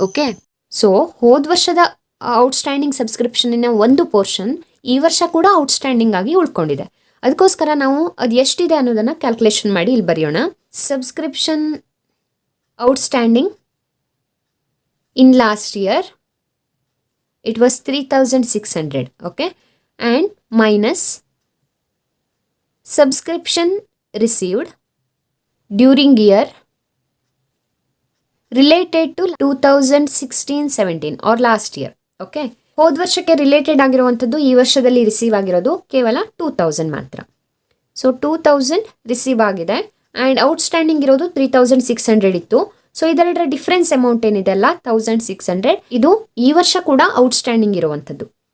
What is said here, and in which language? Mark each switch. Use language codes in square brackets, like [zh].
[kn] Okay, so ಹೋದ ವರ್ಷದ outstanding ಸಬ್ಸ್ಕ್ರಿಪ್ಷನ್ನ ಒಂದು ಪೋರ್ಷನ್ ಈ ವರ್ಷ ಕೂಡ ಔಟ್ಸ್ಟ್ಯಾಂಡಿಂಗ್ ಆಗಿ ಉಳ್ಕೊಂಡಿದೆ. ಅದಕ್ಕೋಸ್ಕರ ನಾವು ಅದು ಎಷ್ಟಿದೆ ಅನ್ನೋದನ್ನು ಕ್ಯಾಲ್ಕುಲೇಷನ್ ಮಾಡಿ ಇಲ್ಲಿ ಬರೆಯೋಣ. [en] Subscription outstanding in last year it was 3,600. okay, and minus subscription received during year related to 2016-17 or last year. [kn] okay, ಹೋದ ವರ್ಷಕ್ಕೆ ರಿಲೇಟೆಡ್ ಆಗಿರುವಂಥದ್ದು ಈ ವರ್ಷದಲ್ಲಿ ರಿಸೀವ್ ಆಗಿರೋದು ಕೇವಲ 2,000 ಮಾತ್ರ. ಸೊ 2,000 ರಿಸೀವ್ ಆಗಿದೆ ಆ್ಯಂಡ್ ಔಟ್ಸ್ಟ್ಯಾಂಡಿಂಗ್ ಇರೋದು 3,600 ಇತ್ತು. ಸೊ ಇದೆರಡರ ಡಿಫ್ರೆನ್ಸ್ ಅಮೌಂಟ್ ಏನಿದೆ ಅಲ್ಲ 1,600, ಇದು ಈ ವರ್ಷ ಕೂಡ ಔಟ್ಸ್ಟ್ಯಾಂಡಿಂಗ್ ಇರುವಂಥದ್ದು.